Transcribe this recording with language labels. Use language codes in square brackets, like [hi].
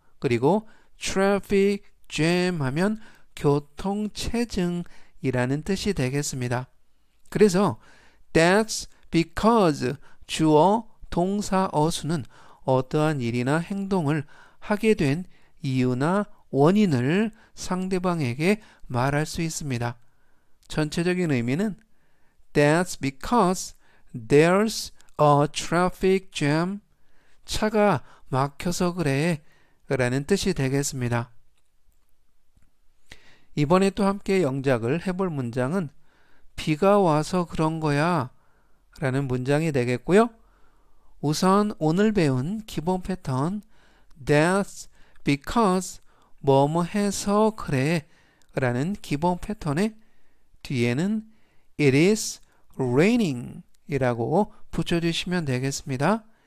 [ko] 그리고 traffic jam 하면 교통체증이라는 뜻이 되겠습니다. 그래서 That's because 주어 동사 어순은 어떠한 일이나 행동을 하게 된 이유나 원인을 상대방에게 말할 수 있습니다. 전체적인 의미는 [en] That's because there's a traffic jam. [ko] 차가 막혀서 그래 라는 뜻이 되겠습니다. 이번에 또 함께 영작을 해볼 문장은 비가 와서 그런 거야 라는 문장이 되겠고요. 우선 오늘 배운 기본 패턴 That's because 뭐뭐 해서 그래 라는 기본 패턴의 뒤에는 [en] It is raining [ko] 이라고 붙여주시면 되겠습니다.